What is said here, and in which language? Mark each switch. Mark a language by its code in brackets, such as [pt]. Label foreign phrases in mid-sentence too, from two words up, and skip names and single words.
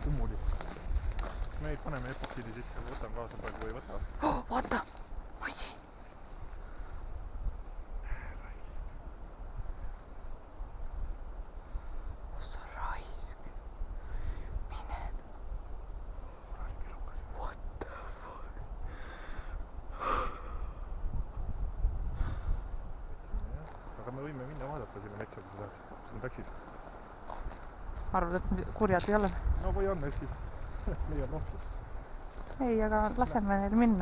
[et] Kummuli. Me paneme epoksiidi sisse, ma võtan kaasa praegu või ei võta. oh, vaata, massi. Ossa raisk. Mine. [en] What the fuck? [et] Aga me võime minna vaadata sinna metsa, kui sa tahad. Kas on täksid? Arvad, et kurjad ei ole? No või on, siis leiab rohkem. Ei, aga laseme neil minna.